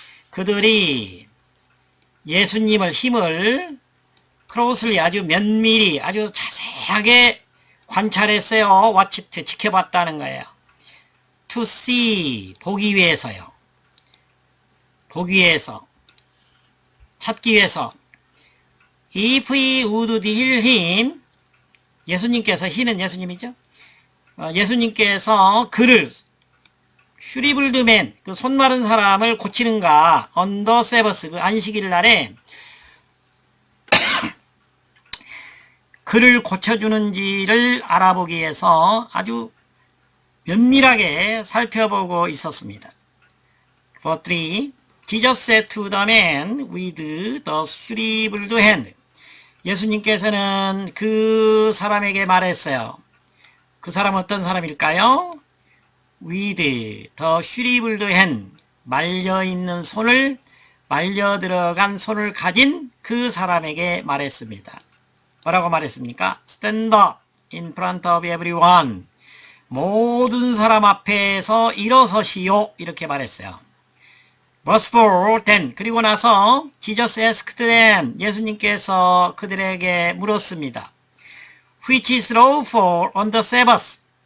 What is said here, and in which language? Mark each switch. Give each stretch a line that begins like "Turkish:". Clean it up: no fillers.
Korean: 그들이 예수님을 힘을 closely, 아주 면밀히, 아주 자세하게 관찰했어요. watched, 지켜봤다는 거예요.
English: to see,
Korean: 보기 위해서요. 보기 위해서, 찾기 위해서.
English: if he would heal him,
Korean: 예수님께서,
English: he는
Korean: 예수님이죠. 예수님께서 그를,
English: shriveled man,
Korean: 그 손 마른 사람을 고치는가,
English: on the Sabbath,
Korean: 그 안식일 날에 그를 고쳐주는지를 알아보기 위해서 아주 면밀하게 살펴보고 있었습니다.
English: Verse 3. Jesus said to the man with the shriveled hand.
Korean: 예수님께서는 그 사람에게 말했어요. 그 사람은 어떤 사람일까요?
English: With the shriveled hand.
Korean: 말려있는 손을, 말려 들어간 손을 가진 그 사람에게 말했습니다. 뭐라고 말했습니까?
English: Stand up in front of everyone.
Korean: 모든 사람 앞에서 일어서시오. 이렇게 말했어요.
English: Verse 4, then.
Korean: 그리고 나서
English: Jesus asked them.
Korean: 예수님께서 그들에게 물었습니다.
English: Which is lawful on the Sabbath?